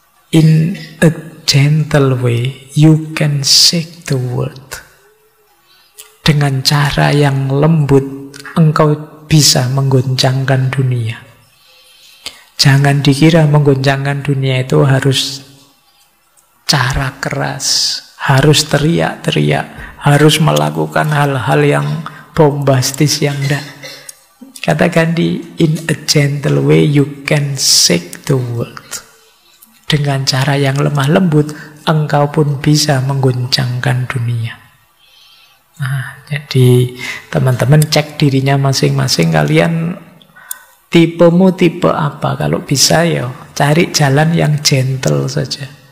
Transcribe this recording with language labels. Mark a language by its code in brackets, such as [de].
[en] In a gentle way, you can shake the world. [id] Dengan cara yang lembut, engkau bisa menggoncangkan dunia. Jangan dikira menggoncangkan dunia itu harus cara keras, harus teriak-teriak, harus melakukan hal-hal yang bombastis yang enggak. Kata Gandhi, [en] in a gentle way you can shake the world. [id] Dengan cara yang lemah lembut, engkau pun bisa mengguncangkan dunia. Nah, jadi teman-teman cek dirinya masing-masing. Kalian tipemu tipe apa? Kalau bisa ya cari jalan yang gentle saja.